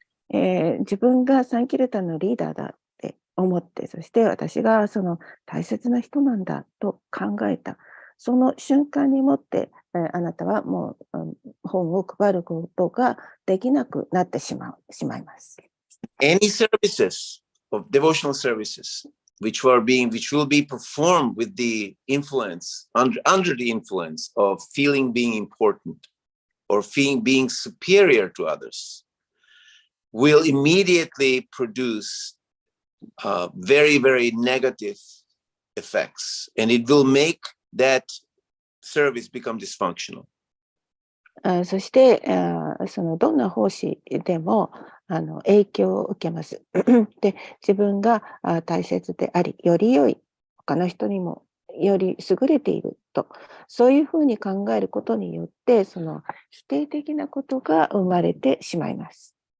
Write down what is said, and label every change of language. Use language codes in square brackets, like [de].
[ja] 自分がサンキルタンのリーダーだって思って、そして私がその大切な人なんだと考えた、その瞬間にもって、あなたはもう、本を配ることができなくなってしまいます。 [en] Any services of devotional services which will be performed with the influence under the influence of feeling being important or feeling being superior to others will immediately produce very, very negative effects, and it will make that service become dysfunctional. [ja] そして、そのどんな奉仕でも影響を受けます。で、自分が大切であり、より良い、他の人にもより優れていると、そういうふうに考えることによって、その否定的なことが生まれてしまいます。